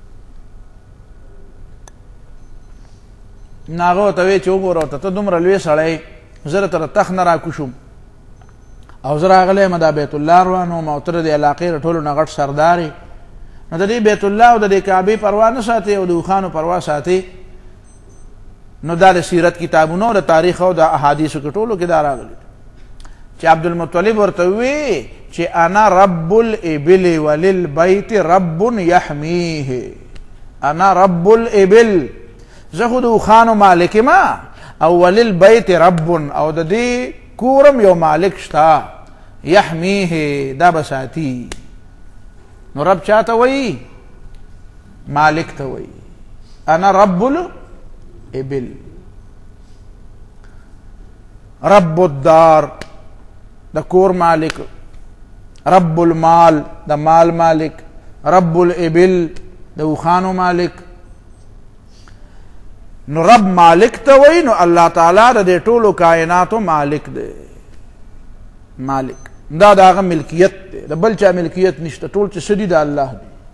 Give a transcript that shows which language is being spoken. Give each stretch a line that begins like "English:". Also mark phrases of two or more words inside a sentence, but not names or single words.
Pashto: نو هغه ورته وی چې وګوره ورته ته دومره لوی سړی، زه درته د تخت نه راکوز شوم او زه راغلی یم دا بیت الله روان وم او ته د دې علاقې د ټولو نه غټ سردار یې، نو د دې بیت الله او د دې کعبې پروا نه ساتې او د اوښانو پروا ساتې. نو دا د سیرت کتابونو او د تاریخ او د احادیثو کې ټولو کې دا راغلي چې عبدالمطلب ورته وی چې
Arabic: انا رب الابل وللبیت رب یحمیه، انا رب الابل،
Pashto: زه خو د اوښانو مالک یم او
Arabic: وللبیت رب،
Pashto: او د دې کورم یو مالک شته، یحمیه، دا به ساتي. نو رب چا ته وایي؟ مالک ته وایي.
Arabic: انا رب الابل، رب الدار
Pashto: د کور مالک،
Arabic: رب المال
Pashto: د مال مالک،
Arabic: رب الابل
Pashto: د اوښانو مالک. نو رب مالک ته وایي، نو الله تعالی د دې ټولو کائناتو مالک دی، مالک، دا د هغه ملکیت دی، د بل چا ملکیت نشته، ټول چې څه دي د الله دی.